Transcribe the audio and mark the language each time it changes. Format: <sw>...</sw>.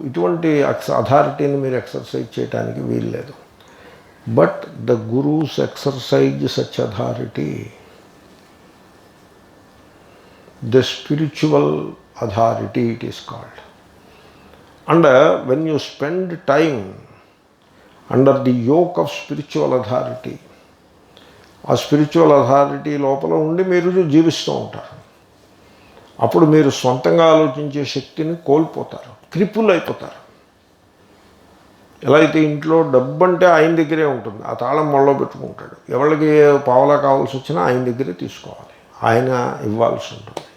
<te>ఇటువంటి అథారిటీని మీరు ఎక్సర్సైజ్ చేయడానికి వీల్లేదు.</te> <en>But the gurus exercise such authority, the spiritual authority it is called. And when you spend time under the yoke of spiritual authority,</en> <te>ఆ spiritual authority లోపల ఉండి మీరు జీవిస్తూ ఉంటారు. అప్పుడు మీరు సొంతంగా ఆలోచించే శక్తిని కోల్పోతారు, క్రిపుల్ అయిపోతారు. ఎలా అయితే ఇంట్లో డబ్బు అంటే ఆయన దగ్గరే ఉంటుంది, ఆ తాళం మొళ్ళలో పెట్టుకుంటాడు, ఎవరికి పావలా కావాల్సి వచ్చినా ఆయన దగ్గరే తీసుకోవాలి, ఆయన ఇవ్వాల్సి ఉంటుంది.</te>